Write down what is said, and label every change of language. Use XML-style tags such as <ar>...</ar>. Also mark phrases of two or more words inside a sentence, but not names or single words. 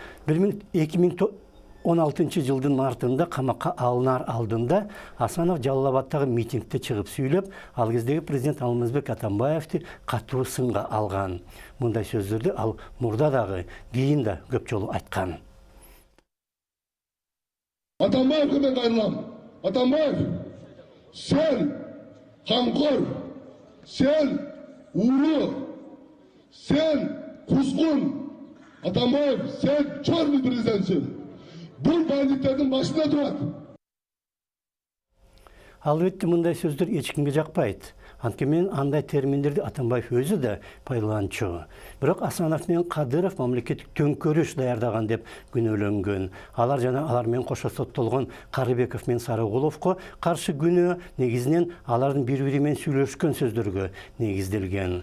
<ky>2016-жылдын мартында камакка алынар алдында Асанов Жалал-Абадтагы митингде чыгып сүйлөп, ал кездеги президент Алмазбек Атамбаевди катуу сынга алган. Мындай сөздөрдү ал мурда дагы, кийин да көп жолу айткан. Атамбаевге мен кайрылам. Атамбаев, сен канкор, сен ууру, сен кузгун. Атамбаев, сен чорлу президентсиң. Бул бандиттердин башында турат. Албетте мындай сөздөр эч кимге жакпайт. Анткени андай терминдерди Атамбаев өзү да пайдаланчу. Бирок Асанов менен Кадыров мамлекеттик төңкөрүш даярдаган деп күнөөлөнгөн. Алар жана алар менен кошо соттолгон Карыбеков менен Сарыгуловго каршы күнөө негизинен алардын бири-бири менен сүйлөшкөн сөздөргө негизделген.</ky>